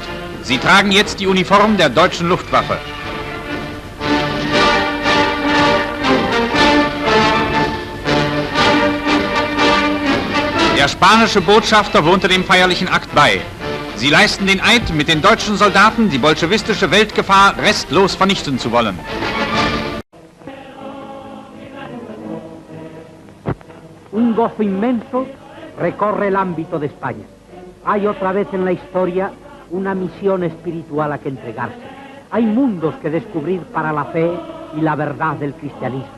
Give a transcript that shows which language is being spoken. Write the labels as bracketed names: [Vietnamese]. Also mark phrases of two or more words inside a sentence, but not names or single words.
[German] Sie tragen jetzt die Uniform der deutschen Luftwaffe. Der spanische Botschafter wohnte dem feierlichen Akt bei. Sie leisten den Eid, mit den deutschen Soldaten die bolschewistische Weltgefahr restlos vernichten zu wollen. [Spanish] Un gozo inmenso recorre el ámbito de España. Hay otra vez en la historia una misión espiritual a que entregarse. Hay mundos que descubrir para la fe y la verdad del cristianismo.